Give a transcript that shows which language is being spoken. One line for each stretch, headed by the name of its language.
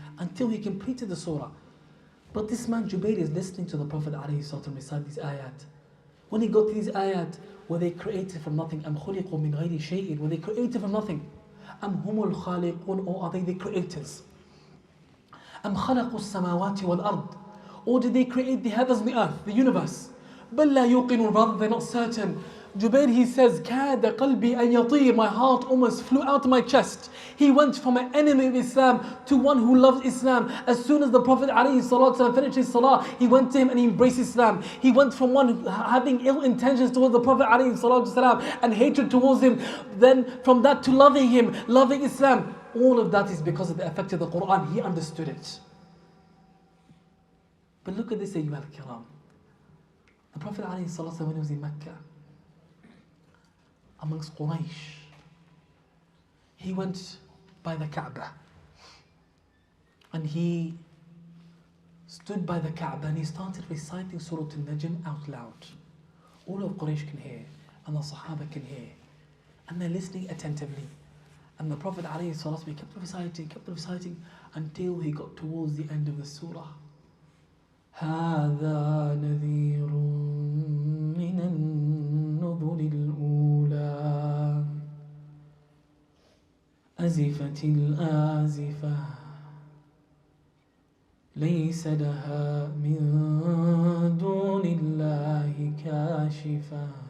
English: Until he completed the surah. But this man Jubair is listening to the Prophet ﷺ recite these ayat. When he got to these ayat, were they created from nothing?
Arabic: أم خلقوا من غير شيء.
English: Were they created from nothing?
Arabic: أم هم الخالقون.
English: Or are they the creators?
Arabic: أم خلقوا السماوات والأرض.
English: Or did they create the heavens and the earth, the universe?
Arabic: بل لا يوقنون.
English: Rather they're not certain. Jubair, he says,
Arabic: كاد قلبي أن يطير.
English: My heart almost flew out of my chest. He went from an enemy of Islam to one who loves Islam. As soon as the Prophet ﷺ finished his salah, he went to him and he embraced Islam. He went from one having ill intentions towards the Prophet ﷺ and hatred towards him, then from that to loving him, loving Islam. All of that is because of the effect of the Quran. He understood it. But look at this, Ayyuha al-Kiram. The Prophet ﷺ, when he was in Mecca, amongst Quraysh, he went by the Kaaba and he stood by the Kaaba and he started reciting Surah Al-Najm out loud. All of Quraysh can hear and the Sahaba can hear and they're listening attentively. And the Prophet ﷺ kept reciting until he got towards the end of the surah.
Arabic: هذا نذير من النذر الأولى أزفت الآزفة ليس لها من دون الله كاشفة